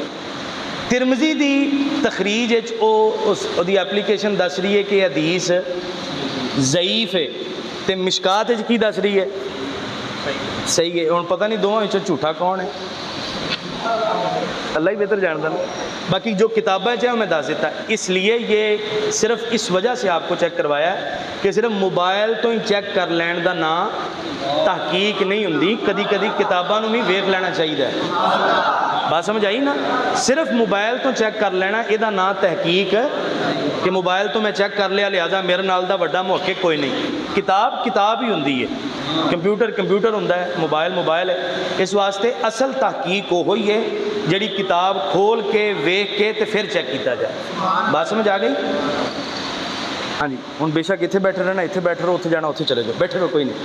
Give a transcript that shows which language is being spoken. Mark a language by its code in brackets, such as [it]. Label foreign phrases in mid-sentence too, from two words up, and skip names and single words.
[pa] ترمذی دی تخریج دی اپلیکیشن دس رہی ہے کہ حدیث ضعیف ہے, تے مشکات کی دس رہی ہے صحیح ہے. [ur] ہوں پتہ نہیں دونوں جھوٹا کون ہے, اللہ ہی بہتر جانتا. باقی جو کتابیں چاہے میں دس دیتا. اس لیے یہ صرف اس وجہ سے آپ کو چیک کروایا ہے کہ صرف موبائل تو ہی چیک کر [pa] لین دا نام تحقیق نہیں ہوندی. کدی کدی کتاباں بھی ویکھ لینا چاہیے. [ur] بات سمجھ آئی نا؟ صرف موبائل تو چیک کر لینا یہ نام تحقیق کہ موبائل تو میں چیک کر لیا لہٰذا [pa] میرے نال دا وڈا محقق کوئی نہیں. کتاب کتاب ہی ہوندی ہے, کمپیوٹر کمپیوٹر ہوندا ہے, موبائل موبائل ہے. اس واسطے اصل تحقیق وہ ہوئی ہے جڑی کتاب کھول کے ویکھ کے تے پھر چیک کیتا جائے. [ur] بات سمجھ آ گئی؟ ہاں جی. ہوں بے شک اتنے بیٹھے رہنا, اتنے بیٹھے رہو, اتنے جانا اتنے چلے جاؤ, بیٹھے رہو کوئی نہیں.